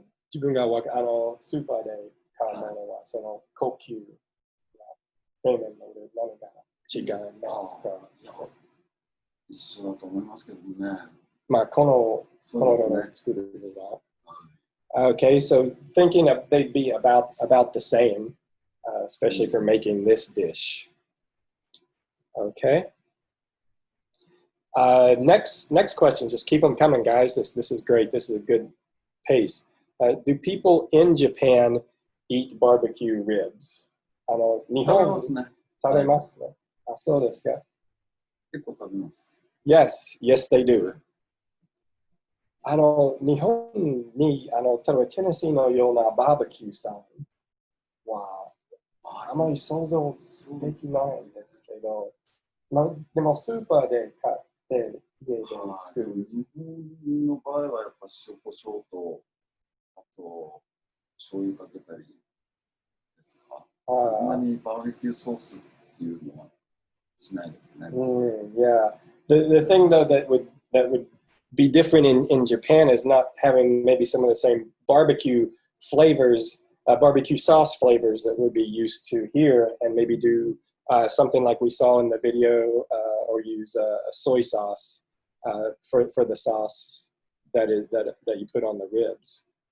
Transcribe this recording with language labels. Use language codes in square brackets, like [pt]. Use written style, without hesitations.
[ja] 自分がスーパーで買うものはその高級なプレミアムのリブ何が違いますか？一緒だと思いますけどね。まあこの作るのは。 [en] Okay, so thinking of they'd be about the same, especially for making this dish. Okay. Next question. Just keep them coming, guys. This is great. This is a good pace. Do people in Japan eat barbecue ribs? [ja] 日本食べますね。あ、そうですか。結構食べます。 [en] Yes, they do. [ja] 日本に例えばテネシーのようなバーベキューさんはあまり想像できないんですけど、でもスーパーで買って家で作る。日本の場合はやっぱ塩コショウとあと醤油かけたりですか。そんなにバーベキューソースっていうのはしないですね。 [en] Yeah. The thing though that would be different in Japan is not having maybe some of the same barbecue flavors, barbecue sauce flavors that would be used to here, and maybe do something like we saw in the video, or use a soy sauce for the sauce that you put on the ribs.